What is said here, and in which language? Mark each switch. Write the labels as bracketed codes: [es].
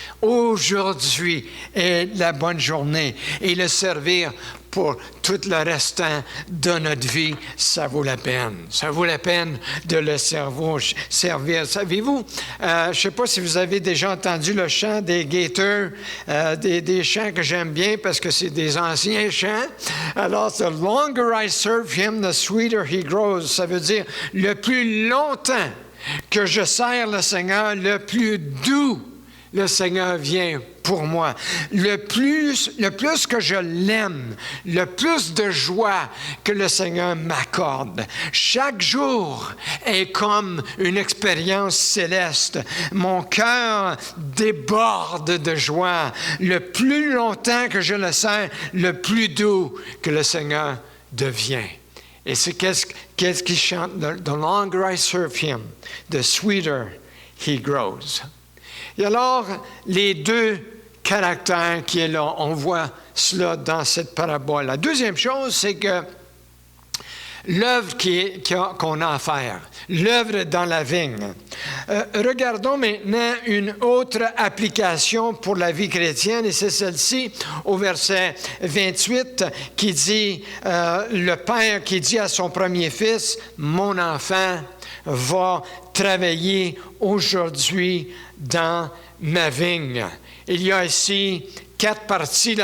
[fr] Aujourd'hui est la bonne journée et le servir pour tout le restant de notre vie, ça vaut la peine. Ça vaut la peine de le servir. Savez-vous, je ne sais pas si vous avez déjà entendu le chant des Gators, des chants que j'aime bien parce que c'est des anciens chants. Alors, [en] the longer I serve him, the sweeter he grows. [fr] Ça veut dire, le plus longtemps que je sers le Seigneur, le plus doux le Seigneur vient pour moi. Le plus que je l'aime, le plus de joie que le Seigneur m'accorde. Chaque jour est comme une expérience céleste. Mon cœur déborde de joie. Le plus longtemps que je le sers, le plus doux que le Seigneur devient. Et c'est qu'est-ce qu'il chante? [en] The longer I serve him, the sweeter he grows. [fr] Et alors, les deux caractères qui est là, on voit cela dans cette parabole. La deuxième chose, c'est que l'œuvre qu'on a à faire, l'œuvre dans la vigne. Regardons maintenant une autre application pour la vie chrétienne, et c'est celle-ci au verset 28 qui dit, le père qui dit à son premier fils, « Mon enfant va travailler aujourd'hui dans ma vigne. » Il y a ici 4 parties.